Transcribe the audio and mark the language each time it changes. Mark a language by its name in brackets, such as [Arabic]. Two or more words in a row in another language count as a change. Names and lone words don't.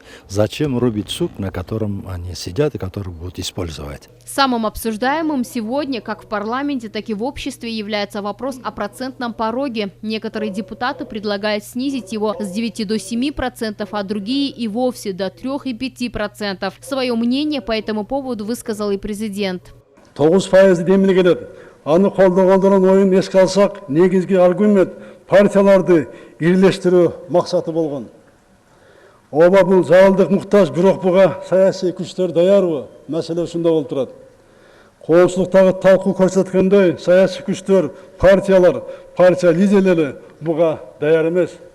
[Russian] Зачем рубить сук, на котором они сидят и который будут использовать? Самым обсуждаемым сегодня, как в парламенте, так и в обществе, является вопрос о процентном пороге. Некоторые депутаты предлагают снизить его с 9 до 7%, а другие и вовсе до 3 и 5%. Свое мнение по этому поводу высказал и президент. [Kyrgyz] 9% демиле келет. Аны колдогондордун оюн эске алсак, негизги аргумент партияларды бирлештирүү максаты болгон. Оба бул залалдык муктаж, бирок буга саясий күчтөр даярбы? Маселе ушунда болуп турат. Коомчулуктагы талкуу көрсөткөндөй, саясий күчтөр, партиялар, партия лидерлери буга даяр эмес.